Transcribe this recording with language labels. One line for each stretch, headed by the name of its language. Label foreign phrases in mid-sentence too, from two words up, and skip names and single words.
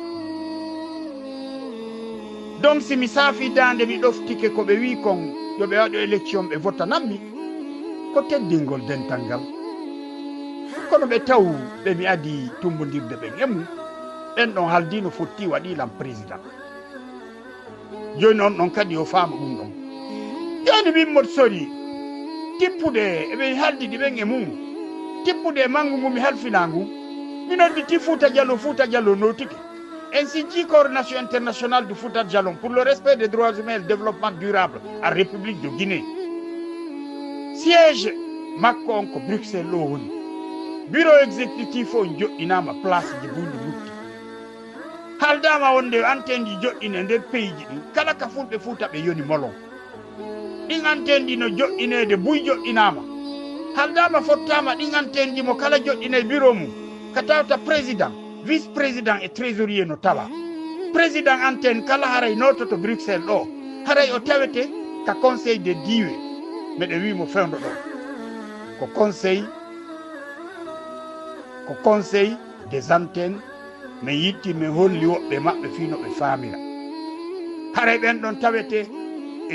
Fula: donc si mi saafi dande mi ɗoftike ko ɓe wi kon yoɓe waɗo élection ɓe votanammi ko teddingol dental ngal kono ɓe taw ɓe mi adi tumbodirde ɓen e mum ɓen ɗon haldino fotti waɗilam président joni on ɗon kadi o faama ɗum ɗon joni min mot sori tippude eɓe haldiɗi ɓen e mum tippude e manggu ngu mi halfina ngu mi nodditi Fouta Diallo notike en siggi
French: coordination internationale du Fouta Diallo pour le respect des droits humains et le développement durable en République de Guinée siège
Fula: makko on ko Bruxelles ɗo woni
French: bureau exécutif
Fula: o joɗɗinama place ji bunde lutti haaldama wonde antenne ji joɗɗine nder pays ji ɗin kala ka fulɓe Fouta ɓe yoni molon ɗin antenne ɗi no joɗɗinede buy joɗɗinama haaldama fottama ɗin antenne ji mo kala joɗɗine bureau mum ka tawta
French: président vice président et trésorier
Fula: no tawa président antenne kala haray nototo Bruxelles ɗo haray o tawete ka
French: conseil de
Fula: diwe meɗe wimo fewndo ɗo ko
French: conseil des antennes
Fula: mi yitti mi holli woɓɓe maɓɓe fino ɓe famira haray ɓen ɗon tawete e